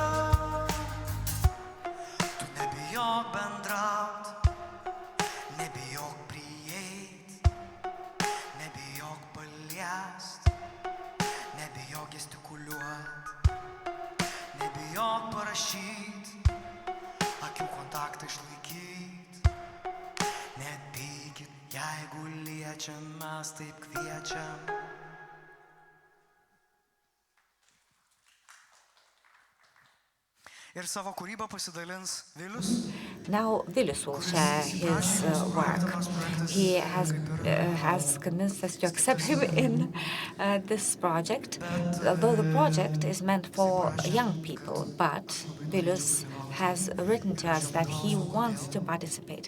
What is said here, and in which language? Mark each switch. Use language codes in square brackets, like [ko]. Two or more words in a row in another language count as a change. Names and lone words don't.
[lt] Tu nebijok bendraut, nebijok prieit, nebijok paliest, nebijok gestikuliuot, nebijok parašyt, akių kontaktą išlaikyt. Nepykit, jeigu liečiam, mes taip kviečiam. Ir savo kūrybą pasidalins Vilius. [en] Now Vilius will share his work. He has convinced us to accept him in this project, although the project is meant for young people, but Vilius has written to us that he wants to participate.